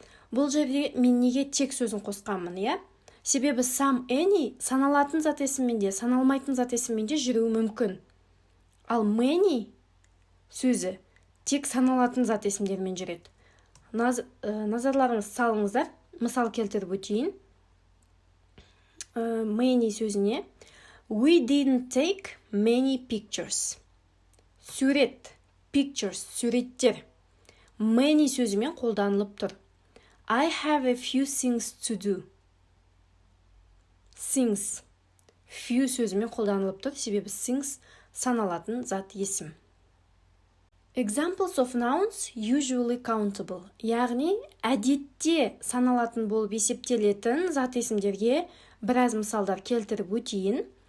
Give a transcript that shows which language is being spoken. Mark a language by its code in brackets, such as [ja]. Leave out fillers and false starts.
[kk] Бұл жерде мен неге тек сөзін қосқанмын, иә? Себебі some, any саналатын зат есіммен де, саналмайтын зат есіммен де жүруі мүмкін. Ал many сөзі тек саналатын зат есімдермен жүреді. Назарларыңыз салыңыздар, мысал келтіріп өтейін. [en] Many [kk] сөзіне [en] we didn't take many pictures. [kk] Сурет, pictures, суреттер. Many сөзімен қолданылып тұр. [en] I have a few things to do. [kk] Things, few сөзімен қолданылып тұр, себебі things саналатын зат есім. [en] Examples of nouns usually countable. [kk] Яғни, әдетте саналатын болып есептелетін зат есімдерге біраз мысалдар келтіріп өтейін.